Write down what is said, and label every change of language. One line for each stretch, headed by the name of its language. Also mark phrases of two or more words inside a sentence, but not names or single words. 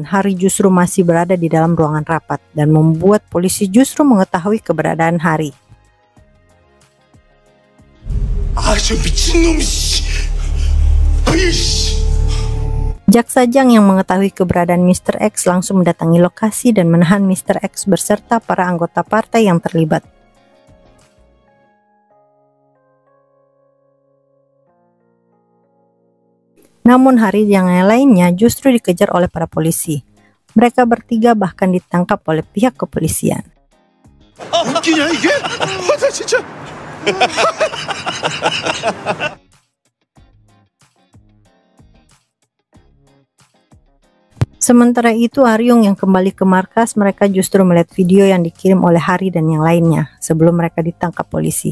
Indonesian: Hari justru masih berada di dalam ruangan rapat dan membuat polisi justru mengetahui keberadaan Hari.
Korean: 저 미친놈 씨. 아이씨.
Indonesian: Jaksa Jang yang mengetahui keberadaan Mr. X langsung mendatangi lokasi dan menahan Mr. X beserta para anggota partai yang terlibat. Namun Hari yang lainnya justru dikejar oleh para polisi. Mereka bertiga bahkan ditangkap oleh pihak kepolisian.
Korean: 웃기냐 이게? 나 진짜.
Indonesian: Sementara itu Aryong yang kembali ke markas, mereka justru melihat video yang dikirim oleh Hari dan yang lainnya sebelum mereka ditangkap polisi.